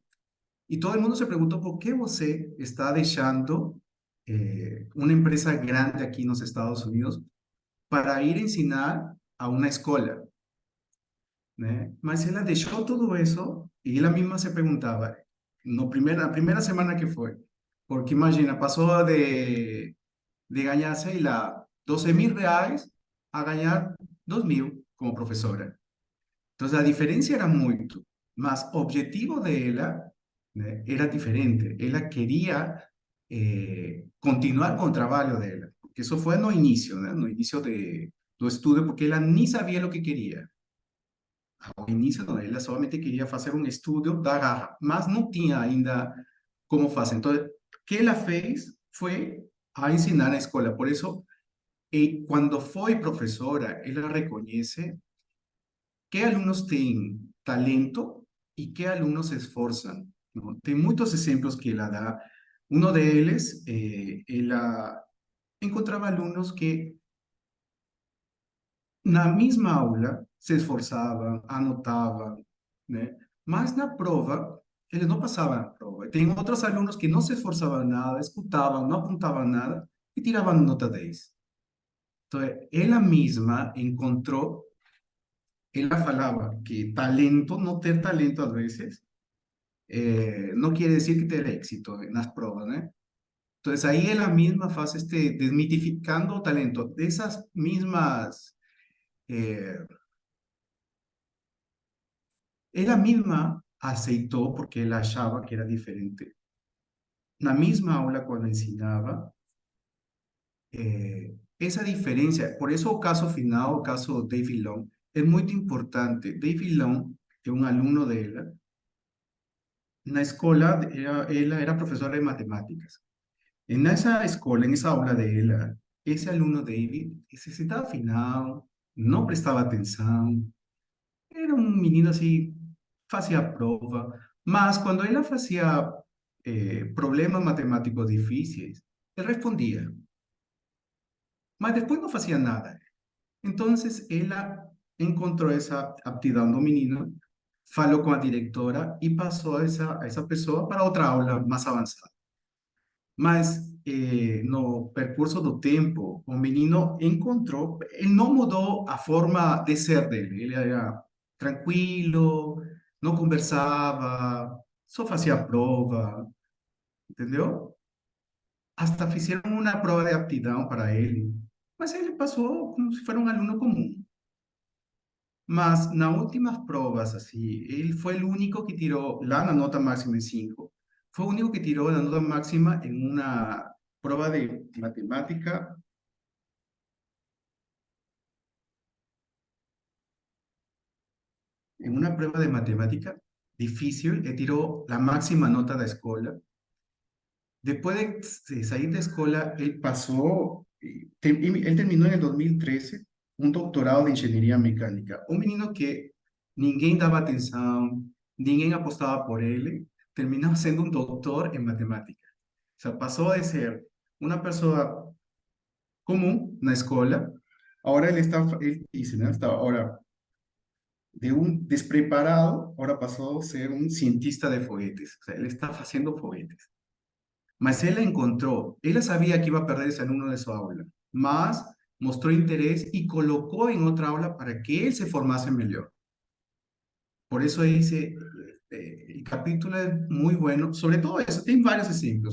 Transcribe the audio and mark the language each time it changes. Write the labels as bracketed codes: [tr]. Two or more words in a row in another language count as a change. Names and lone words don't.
[pt] E todo mundo se perguntou por que você está deixando uma empresa grande aqui nos Estados Unidos para ir ensinar a uma escola, né? Mas ela deixou tudo isso e ela mesma se perguntava, no na primeira semana que foi, porque imagina, passou de ganhar, sei lá, 12.000 reais a ganhar 2.000 como professora. Entonces, a diferencia era muito, mas o objetivo de ela, né, era diferente. Ela queria continuar com o trabalho dela, porque isso foi no início, né, no início do estudo, porque ela nem sabia o que queria. Ao início, não, ela solamente queria fazer um estudo da garra, mas não tinha ainda como fazer. Então, o que ela fez foi a ensinar na escola. Por isso, quando foi professora, ela reconhece [es] qué alumnos tienen talento y qué alumnos se esforzan, ¿no? Tem muchos ejemplos que ella da. Uno de ellos, ella encontraba alumnos que na misma aula se esforzaban, anotaban, [pt] né? Mas na prova, eles não passavam a prova. Tem outros alunos que não se esforçavam nada, escutavam, não apontavam nada e tiravam nota 10. Então, ela mesma encontrou. [es] Ella falaba que talento, no tener talento a veces, no quiere decir que tener éxito en las pruebas, ¿no? Entonces ahí ella misma hace desmitificando talento, de esas mismas, eh, ella misma aceitó porque ella achaba que era diferente. La misma aula cuando enseñaba, esa diferencia, por eso el caso final, el caso David Long, es muy importante. David Long, que es un alumno de ella, [pt] na escola, [es] ella era profesora de matemáticas. En esa escola, en esa aula de ella, ese alumno David se sentaba afinado, no prestaba atención, era un menino así, hacía prova, mas cuando ella hacía problemas matemáticos difíciles, él respondía, mas después no hacía nada. Entonces, ella encontró esa aptidad no menino, falou con la directora y pasó a esa persona para otra aula más avanzada. [pt] Mas no percurso do tempo, o menino encontrou, ele não mudou a forma de ser dele. Ele era tranquilo, não conversava, só fazia prova, entendeu? Hasta fizeram uma prova de aptidão para ele, mas ele passou como se fosse um aluno comum. Mas nas últimas provas, assim, ele foi o único que tirou lá na nota máxima em 5. Foi o único que tirou a nota máxima em uma prova de matemática. [es] En una prueba de matemática difícil, él tiró la máxima nota de escuela. Después de salir de escuela, él pasó, él terminó en el 2013 un doctorado de ingeniería mecánica. Un menino que ninguém daba atención, ninguém apostaba por él, terminó siendo un doctor en matemática. O sea, pasó de ser una persona común en la escuela, ahora él dice, ¿no? Ahora de un despreparado, ahora pasó a ser un cientista de foguetes. O sea, él está haciendo foguetes. Mas él encontró, él sabía que iba a perderse en uno de su aula, mas mostró interés y colocó en otra aula para que él se formase mejor. Por eso dice, el capítulo es muy bueno, sobre todo eso, hay varios ejemplos.